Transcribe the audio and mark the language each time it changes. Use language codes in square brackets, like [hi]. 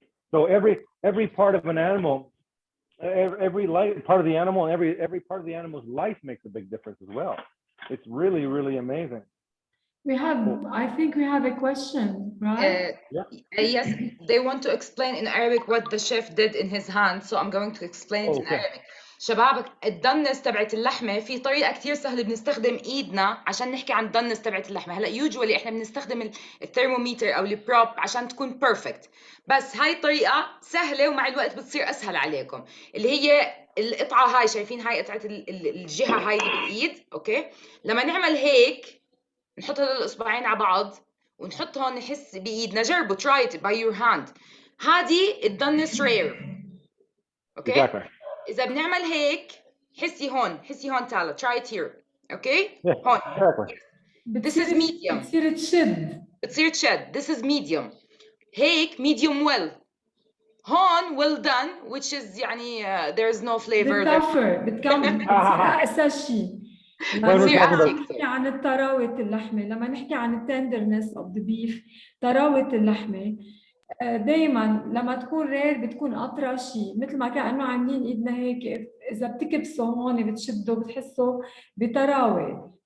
[en] So every part of an animal, every part of the animal, and every part of the animal's life makes a big difference as well. It's really, really amazing. I think we have a question, right? Yes, they want to explain in Arabic what the chef did in his hand, so I'm going to explain it in Arabic. [ar] شباب الدنس تبعت اللحمه في طريقه كثير سهله بنستخدم ايدنا عشان نحكي عن الدنس تبعت اللحمه. هلا يوجوالي احنا بنستخدم الثرمومتر او البروب عشان تكون بيرفكت، بس هاي الطريقه سهله ومع الوقت بتصير اسهل عليكم، اللي هي القطعه هاي. شايفين هاي قطعه الجهه هاي اللي بالايد؟ اوكي، لما نعمل هيك نحط هدول الاصبعين على بعض ونحطهم نحس بايدنا. جربوا [en] try it by your hand. [ar] هذه الدنس رير. اوكي، اذا بنعمل هيك حسي هون تعالى [en] try it here. [ar] اوكي، هون [en] this is medium. [ar] بتصير تشد. [en] this is medium. هيك medium well. هون well done which is يعني there is no flavor. [ar] بتصير أقسى شيء. لما نحكي عن الطراوة اللحمة، لما نحكي عن التندرنس [en] of the beef، [ar] طراوة اللحمة دايما لما تكون رير بتكون أطرى شيء، مثل ما كأنه عاملين إيدنا هيك. إذا بتكبسوا هون بتشدوا بتحسوا بطراوة.